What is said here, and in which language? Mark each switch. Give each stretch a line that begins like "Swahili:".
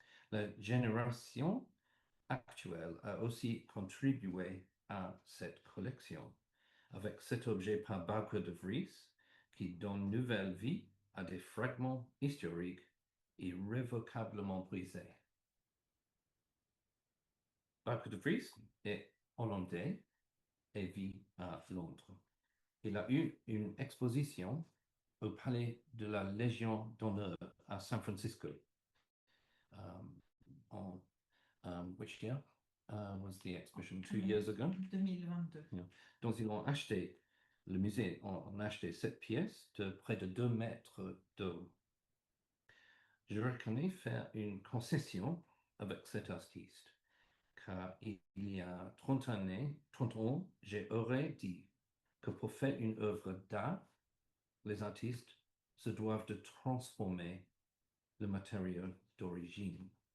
French: La génération actuelle a aussi contribué à cette collection, avec cet objet par Barbara de Vries qui donne nouvelle vie à des fragments historiques irrévocablement brisés. Barbara de Vries est hollandais et vit à Londres. Il a eu une exposition au palais de la Légion d'honneur à San Francisco.
English: En, which year was the exhibition? 2 years ago? 2022. Yeah.
French: Donc, ils ont acheté, le musée a acheté cette pièce de près de 2 mètres de haut. Je reconnais faire une concession avec cet artiste, car il y a 30 ans, j'aurais dit que pour faire une œuvre d'art, les artistes se doivent de transformer le matériau d'origine.